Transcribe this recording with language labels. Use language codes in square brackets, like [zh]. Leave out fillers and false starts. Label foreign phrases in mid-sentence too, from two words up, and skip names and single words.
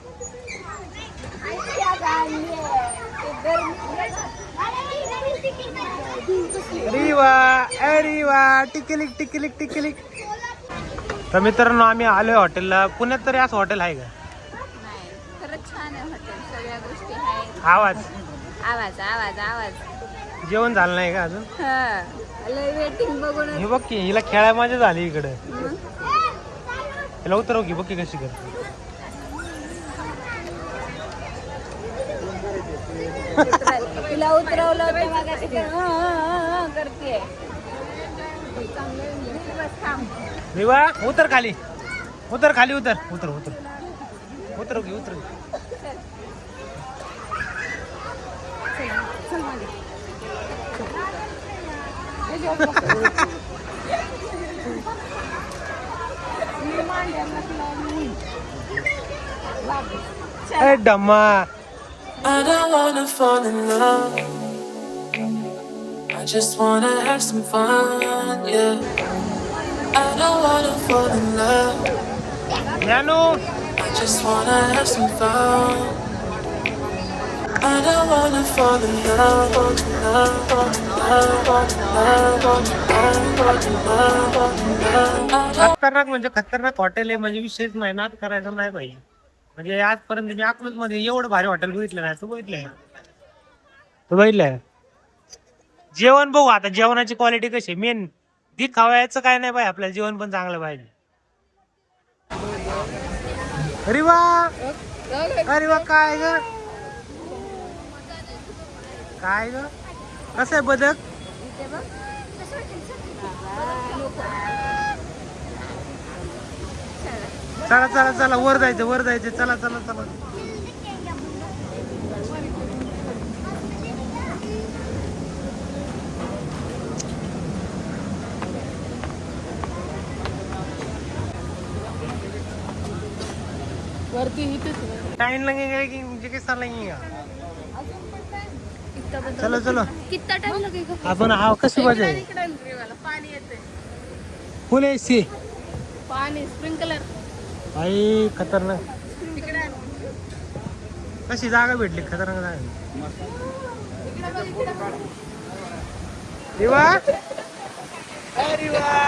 [mr] गर्मी रिवा रिवा टिकलिक टिकलिक टिकलिक. तर मित्रांनो आम्ही आलोय हॉटेलला. पुण्यात तरी असं हॉटेल आहे का? नाही खरंच छान आहे हॉटेल, सगळ्या गोष्टी आहेत. आवाज आवाज आवाज आवाज. जेवण झालं नाही का अजून? हा लय वेटिंग बघून. हे बघ की हिला खेळायला मजा झाली इकडे. हिला उतरव की बघ की कशी करते. तिला उतरवलं होतं मगाशी करते. रिवा उतर खाली, उतर खाली, उतर उतर उतर उतर की उतर. ए डम्मा. [en] I don't wanna fall in love. I just wanna have some fun, yeah. I don't wanna fall in love. [mr] ज्ञानू [en] I just wanna have some fun. I don't wanna fall in love, love, love, love, love, love. [mr] खतरनाक म्हणजे खतरनाक हॉटेल आहे, म्हणजे विशेष नाही नाद करायचा नाही पाहिजे. म्हणजे आजपर्यंत मी अकलूज मध्ये एवढं भारी हॉटेल बघितलं नाही. तू बघितलंय? तू बघितलंय? जेवण बघू आता, जेवणाची क्वालिटी कशी. मेन खावायचं काय नाही पाहिजे, आपल्याला जेवण पण चांगलं पाहिजे. अरे वा अरे वा. काय ग काय ग कसं आहे बदक? चला चला चला वर जायचं, वर जायचं. चला चला चला. [hi] टाइम लगेगा कि मुझे कैसा लगेगा? चलो चलो. कितना टाइम लगेगा? [mr] आपण हा कशी मजा आहे. पाणी येते, [en] full AC. [mr] पाणी स्प्रिंकलर. आई खतरनाक. कशी जागा भेटली खतरनाक जागा. रिवा अरे वा.